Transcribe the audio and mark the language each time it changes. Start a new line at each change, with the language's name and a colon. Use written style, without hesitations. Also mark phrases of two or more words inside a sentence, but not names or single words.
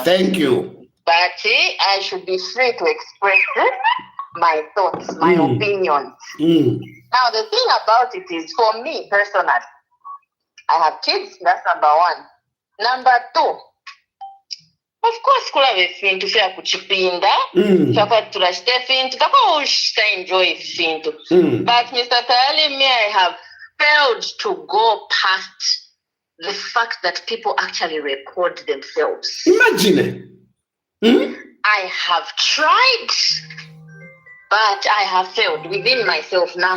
English: Thank you. But I should be free to express my thoughts, my opinions. Now, the thing about it is, for me personally, I have kids, that's number one. Number two, of course,
Bemba: kula vefintu fya kuchipinda, chakwa turashite fintu, kako ushita enjoy fintu.
English: But Mr. Tayali, me, I have failed to go past the fact that people actually record themselves. Imagine it. I have tried, but I have failed within myself now.